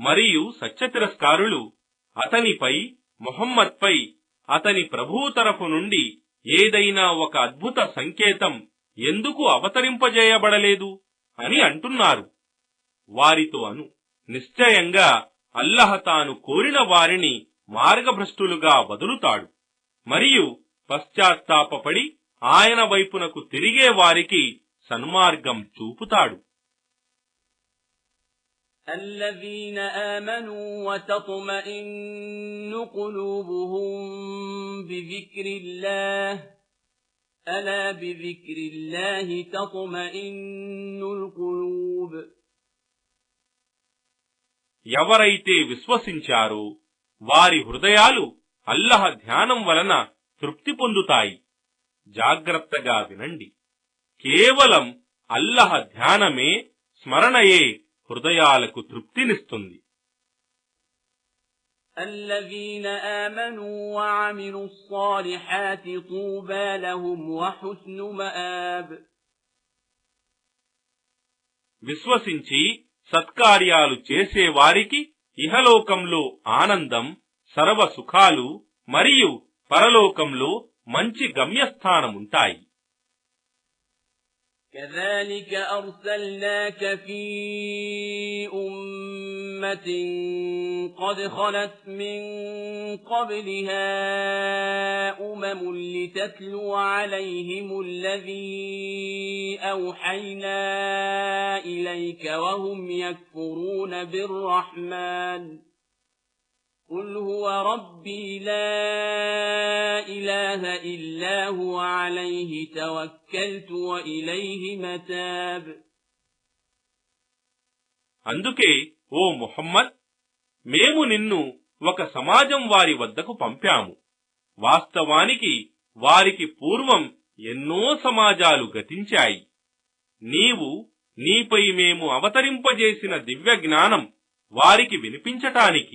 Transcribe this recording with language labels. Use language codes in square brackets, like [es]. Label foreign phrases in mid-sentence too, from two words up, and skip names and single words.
[te] మరియు సత్యతిరస్కారులు అతనిపై, ముహమ్మద్పై అతని ప్రభువు తరఫు నుండి ఏదైనా ఒక అద్భుత సంకేతం ఎందుకు అవతరింపజేయబడలేదు అని అంటున్నారు. వారితో అను, నిశ్చయంగా అల్లహ తాను కోరిన వారిని మార్గభ్రష్టులుగా వదులుతాడు మరియు పశ్చాత్తాపపడి ఆయన వైపునకు తిరిగే వారికి సన్మార్గం చూపుతాడు. [ar] الذين آمنوا وتطمئن قلوبهم بذكر الله ألا بذكر الله تطمئن القلوب. [te] ఎవరైతే విశ్వసించారో వారి హృదయాలు అల్లహ ధ్యానం వలన తృప్తి పొందుతాయి. జాగ్రత్తగా వినండి, కేవలం అల్లహ ధ్యానమే, స్మరణయే హృదయాలకు తృప్తినిస్తుంది. [ar] الذين آمنوا وعملوا الصالحات طوبى لهم وحسن مآب. [te] విశ్వసించి సత్కార్యాలు చేసే వారికి ఇహలోకంలో ఆనందం, సర్వ సుఖాలు మరియు పరలోకంలో మంచి గమ్యస్థానముంటాయి. [ar] كذلك أرسلناك في أمة قد خلت من قبلها لتتلو عليهم الذي أوحينا إليك وهم يكفرون بالرحمن قل هو ربي لا إله إلا هو عليه توكلت وإليه متاب. [te] అందుకే ఓ ముహమ్మద్, మేము నిన్ను ఒక సమాజం వారి వద్దకు పంపాము. వాస్తవానికి వారికి పూర్వం ఎన్నో సమాజాలు గతించాయి. నీవు నీపై మేము అవతరింపజేసిన దివ్య జ్ఞానం వారికి వినిపించటానికి.